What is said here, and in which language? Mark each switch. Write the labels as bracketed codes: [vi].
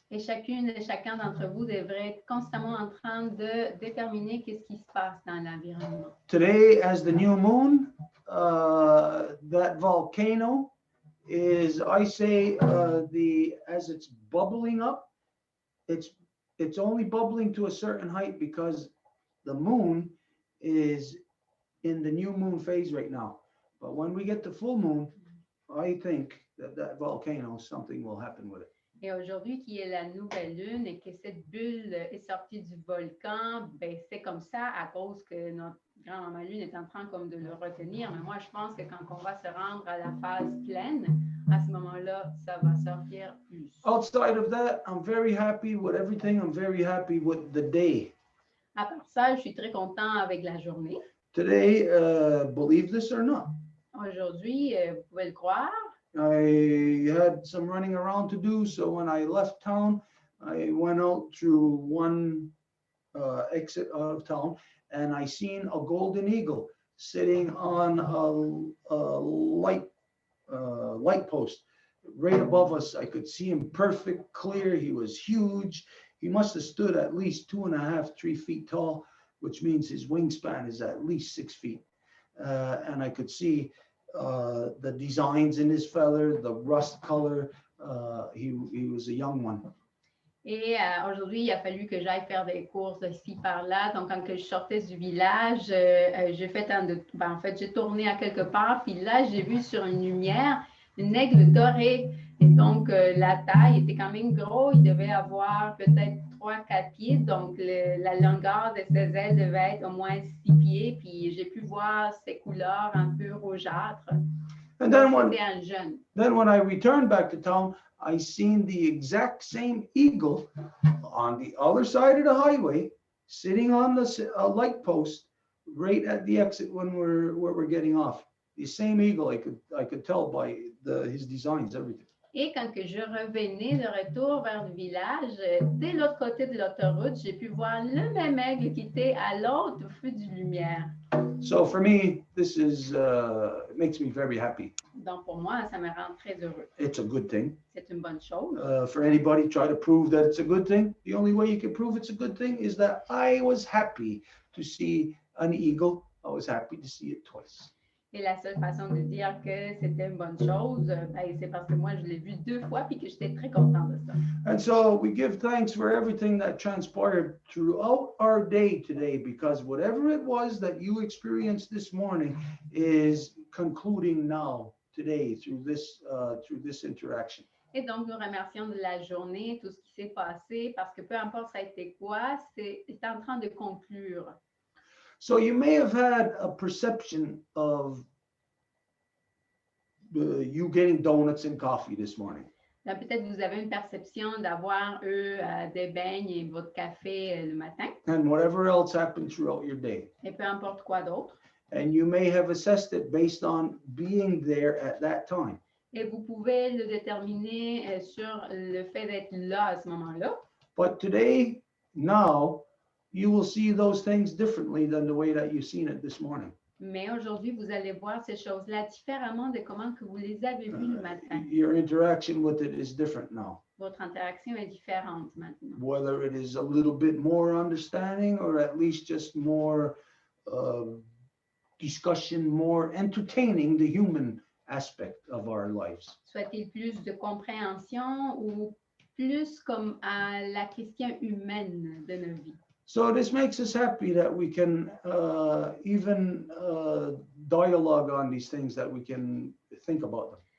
[fr] Et chacune et chacun d'entre vous devrait être constamment en train de déterminer qu'est-ce qui se passe dans l'environnement. [en] Today, as the new moon, that volcano is, I say, as it's bubbling up, it's only bubbling to a certain height because the moon is in the new moon phase right now. But when we get the full moon, I think that volcano, something will happen with it. [fr] Et aujourd'hui, qui est la nouvelle lune et que cette bulle est sortie du volcan, ben, c'est comme ça à cause que notre grand-maman lune est en train comme de le retenir. Mais moi, je pense que quand on va se rendre à la phase pleine, à ce moment-là, ça va sortir plus. [en] Outside of that, I'm very happy with everything. I'm very happy with the day. [fr] À part ça, je suis très content avec la journée. [en] Today, believe this or not, [fr] Aujourd'hui, vous pouvez le croire, [en] I had some running around to do. So when I left town, I went out through one exit out of town and I seen a golden eagle sitting on a light post right above us. I could see him perfect clear. He was huge. He must have stood at least 2.5, 3 feet tall, which means his wingspan is at least 6 feet. And I could see the designs in his feather, the rust color. He was a young one. [fr] Et aujourd'hui, il a fallu que j'aille faire des courses ici par là. Donc, quand je sortais du village, j'ai fait en fait, j'ai tourné à quelque part. Puis là, j'ai vu sur une lumière une aigle dorée. Et donc, la taille était quand même gros. Il devait avoir peut-être 3-4 pieds. Donc, la longueur de ses ailes devait être au moins 6 pieds. Puis, j'ai pu voir ses couleurs un peu rougeâtres. [en] And then [fr] C'était un jeune. [en] when I returned back to town, I seen the exact same eagle on the other side of the highway, sitting on the light post right at the exit when we're getting off. The same eagle, I could tell by his designs, everything. [fr] Et quand que je revenais de retour vers le village, dès l'autre côté de l'autoroute, j'ai pu voir le même aigle qui était à l'autre feu de lumière. [en] So for me, this is makes me very happy. [fr] Donc pour moi, ça me rend très heureux. [en] It's a good thing. [fr] C'est une bonne chose. [en] For anybody try to prove that it's a good thing, the only way you can prove it's a good thing is that I was happy to see an eagle. I was happy to see it twice. [fr] Et la seule façon de dire que c'était une bonne chose, ben, c'est parce que moi, je l'ai vu 2 fois puis que j'étais très contente de ça. [en] And so we give thanks for everything that transpired throughout our day today, because whatever it was that you experienced this morning is concluding now, today, through this interaction. [fr] Et donc, nous remercions de la journée, tout ce qui s'est passé, parce que peu importe ça a été quoi, c'est en train de conclure. [en] So you may have had a perception of you getting donuts and coffee this morning. [fr] Donc, peut-être vous avez une perception d'avoir, des beignes et votre café le matin. [en] And whatever else happened throughout your day. [fr] Et peu importe quoi d'autre. [en] And you may have assessed it based on being there at that time. [fr] Et vous pouvez le déterminer sur le fait d'être là à ce moment-là. [en] But today, now, you will see those things differently than the way that you've seen it this morning. [fr] Mais aujourd'hui, vous allez voir ces choses-là différemment de comment que vous les avez vues le matin. [en] Your interaction with it is different now. [fr] Votre interaction est différente maintenant. [en] Whether it is a little bit more understanding or at least just more discussion, more entertaining the human aspect of our lives. [fr] Soit-il plus de compréhension ou plus comme à la question humaine de nos vies. [en] So this makes us happy that we can even dialogue on these things, that we can think about them.